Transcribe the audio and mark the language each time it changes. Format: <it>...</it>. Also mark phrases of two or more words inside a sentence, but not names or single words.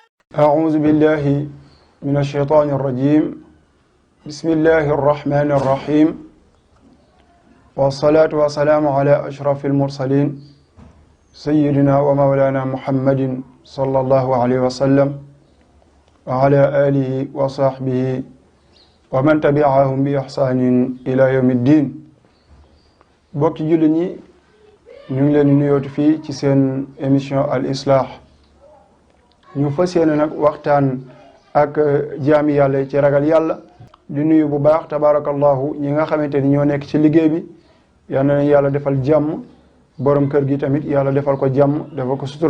<ar>أعوذ بالله من الشيطان الرجيم بسم الله الرحمن الرحيم والصلاة والسلام على أشرف المرسلين سيدنا ومولانا محمد صلى الله عليه وسلم وعلى آله وصحبه ومن تبعهم بإحسان إلى يوم الدين</ar> <wo>bokki julli ñi ñu ngi leen di nuyooti fii ci seen émission Al Islah ñu fas yéene nag waxtaan ak jaami yàlla ci ragal yàlla di nuyu bu baax tabarakallahu ñi nga xamante ni ñoo nekk ci liggéey bi yal na leen yàlla defal jàmm borom kër gi tamit yàlla defal ko jàmm defal ko sutura.</wo>